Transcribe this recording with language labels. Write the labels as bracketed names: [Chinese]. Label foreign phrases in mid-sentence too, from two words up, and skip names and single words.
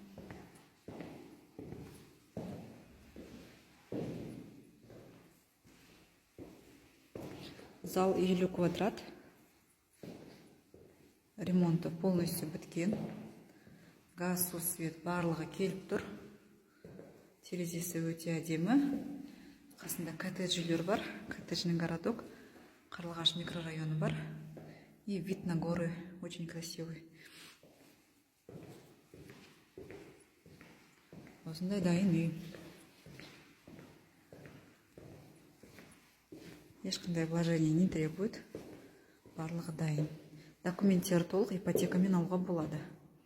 [Russian] Зал 50 квадрат. Ремонты полностью біткен. [Kazakh] Газ, су, свет барлығы келіп тұр. Терезесі өте әдемі. Қасында коттедж үйлер бар. [Russian] Коттеджный городок. [Kazakh] Қарлығаш микрорайоны бар. [Russian] И вид на горы очень красивый. [Kazakh] Осындай дайын үй. [Russian] Ешқандай вложение не требует. [Kazakh] Барлығы дайын. Документтері толық ипотекамен алуға болады.